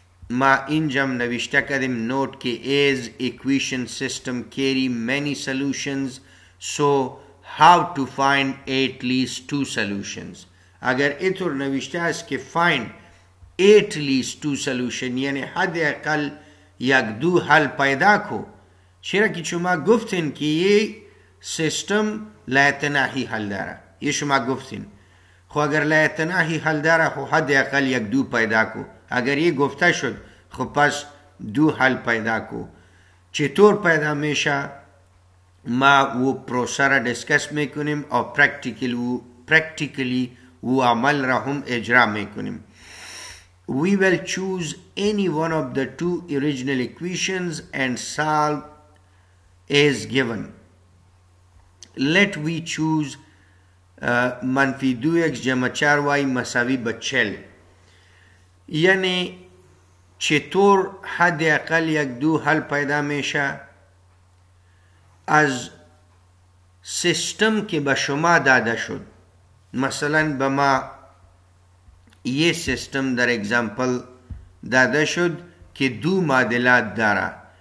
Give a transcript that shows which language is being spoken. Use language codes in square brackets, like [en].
[fa] ما اینجام نوشته کدیم نوٹ که [en] as equation system carry many solutions so how to find at least 2 solutions. [fa] اگر اینطور نوشته است که [en] find at least 2 solution [fa] یعنی حداقل یک دو حل پیدا کو. چرا که شما گفتین که یه سیستم لا یتناهی حل داره، یه شما گفتین. خو اگر لا یتناهی حل داره خو حداقل یک دو پیدا کو. اگر یه گفته شد خو پس دو حل پیدا کو. چطور پیدا میشه ما و پروسه را ڈسکس میکنیم او پرکتیکلی و عمل را هم اجرا میکنیم. [en] We will choose any one of the 2 original equations and solve as given. Let we choose [fa] منفی 2x جمع 4y مساوی به 40. یعنی چطور حداقل یک دو حل پیدا میشه؟ از سیستم که به شما داده شد. مثلا به ما یه سیستم در اگزامپل داده شد که دو معادلات داره.